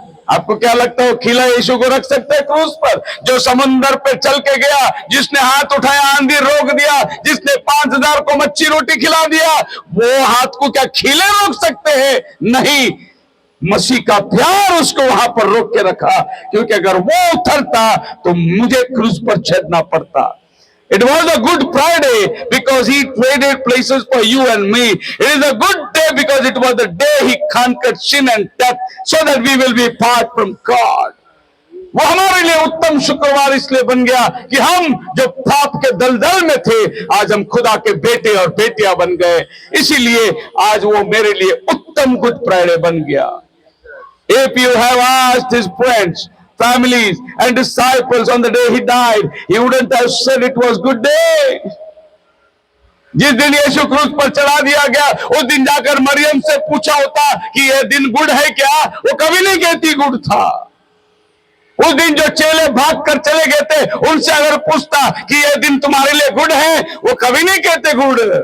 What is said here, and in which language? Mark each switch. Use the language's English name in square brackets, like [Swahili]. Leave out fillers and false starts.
[Hindi] आपको क्या लगता है खिला यीशु को रख सकते हैं क्रूस पर? जो समुंदर पे चल के गया, जिसने हाथ उठाया आंधी रोक दिया, जिसने 5000 को मच्छी रोटी खिला दिया, वो हाथ को क्या खिले रोक सकते हैं? नहीं, मसीह का प्यार उसको वहां पर रोक के रखा, क्योंकि अगर वो उतरता तो मुझे क्रूस पर चढ़ना पड़ता। [English] It was a good Friday because he traded places for you and me. It is a good day because it was the day he conquered sin and death so that we will be apart from God. [Hindi] वो हमारे लिए उत्तम शुक्रवार इसलिए बन गया कि हम जो पाप के दलदल में थे, आज हम खुदा के बेटे और बेटियां बन गए। इसीलिए आज वो मेरे लिए उत्तम गुड फ्राइडे बन गया। [English] If you have asked his friends, families and disciples on the day he died, he wouldn't have said it was good day. [Hindi] जिस दिन यीशु क्रूस पर चढ़ा दिया गया, उस दिन जाकर मरियम से पूछा होता कि यह दिन गुड है क्या, वो कभी नहीं कहती गुड था। उस दिन जो चेले भाग कर चले गए थे, उनसे अगर पूछता कि यह दिन तुम्हारे लिए गुड है, वो कभी नहीं कहते गुड।